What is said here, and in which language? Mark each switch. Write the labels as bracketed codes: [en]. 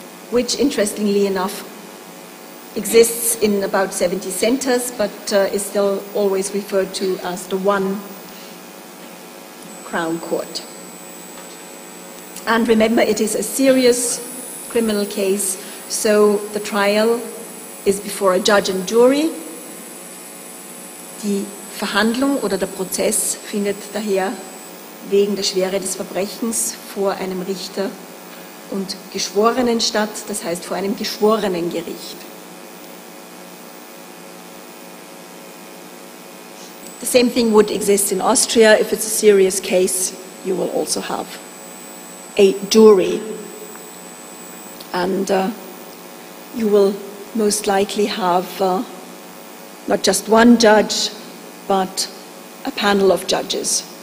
[en] Which, interestingly enough, exists in about 70 centres, but is still always referred to as the one Crown Court. And remember, it is a serious criminal case, so the trial is before a judge and jury. [de] Die Verhandlung oder der Prozess findet daher wegen der Schwere des Verbrechens vor einem Richter und Geschworenen statt, das heißt vor einem Geschworenengericht. [en] The same thing would exist in Austria. If it's a serious case, you will also have a jury. And you will most likely have not just one judge, but a panel of judges.